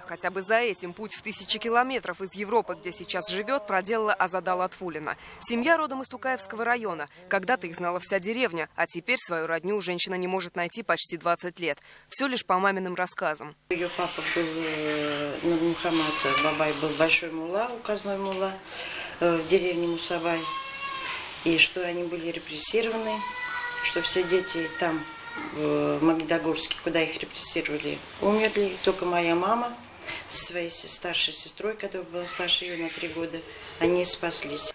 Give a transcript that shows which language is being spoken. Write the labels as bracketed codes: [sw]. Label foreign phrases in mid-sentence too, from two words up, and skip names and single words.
[ru] Хотя бы за этим путь в 1000 километров из Европы, где сейчас живет, проделала Азада Латфулина. Семья родом из Тукаевского района. Когда-то их знала вся деревня, а теперь свою родню женщина не может найти почти 20 лет. Все лишь по маминым рассказам. Ее папа был, Мухаммад Бабай, был большой мулла, указной мулла в деревне Мусабай. И что они были репрессированы, что все дети там, в Магнитогорске, куда их репрессировали, умерли. Только моя мама со своей старшей сестрой, которая была старше ее на 3 года. Они спаслись.